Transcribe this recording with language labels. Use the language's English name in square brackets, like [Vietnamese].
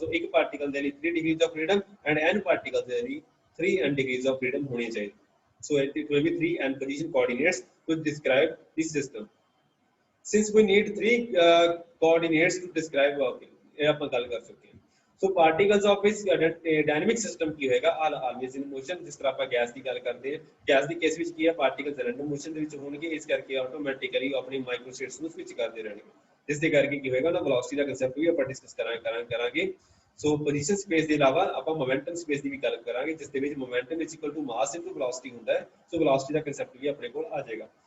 [English] So ਇੱਕ particle [Punjabi] ਦੇ ਲਈ [English] 3 degrees of freedom and n particles ਦੇ ਲਈ 3n degrees of freedom [Punjabi] ਹੋਣੀ ਚਾਹੀਦੀ। [English] So it will be 3n position coordinates to describe this system. Since we need 3 coordinates to describe [Punjabi] ਇਹ ਆਪਾਂ ਗੱਲ ਕਰ ਸਕਦੇ ਹਾਂ। [English] So particles of this dynamic system [Punjabi] ਕੀ ਹੋਏਗਾ, [English] always in motion। [Punjabi] ਜਿਸ ਤਰ੍ਹਾਂ ਆਪਾਂ ਗੈਸ ਦੀ ਗੱਲ ਕਰਦੇ ਹਾਂ, ਗੈਸ ਦੀ ਕੇਸ ਵਿੱਚ ਕੀ ਹੈ, particles random motion ਦੇ ਵਿੱਚ ਹੋਣਗੇ, ਇਸ ਕਰਕੇ ਆਟੋਮੈਟਿਕਲੀ ਆਪਣੀ ਮਾਈਕਰੋ ਸਟੇਟਸ ਨੂੰ ਸਵਿਚ ਕਰਦੇ ਰਹਿਣਗੇ, ਜਿਸ ਦੇ ਕਰਕੇ ਕੀ ਹੋਏਗਾ ਨਾ velocity ਦਾ concept ਵੀ ਆਪਾਂ ਡਿਸਕਸ ਕਰਾਂਗੇ। So position space ਦੇ ਇਲਾਵਾ ਆਪਾਂ momentum space ਦੀ ਵੀ ਗੱਲ ਕਰਾਂਗੇ, ਜਿਸ ਦੇ ਵਿੱਚ [English] momentum is equal to mass into velocity [Punjabi] ਹੁੰਦਾ ਹੈ। So velocity ਦਾ concept ਵੀ ਆਪਣੇ ਕੋਲ ਆ ਜਾਏਗਾ।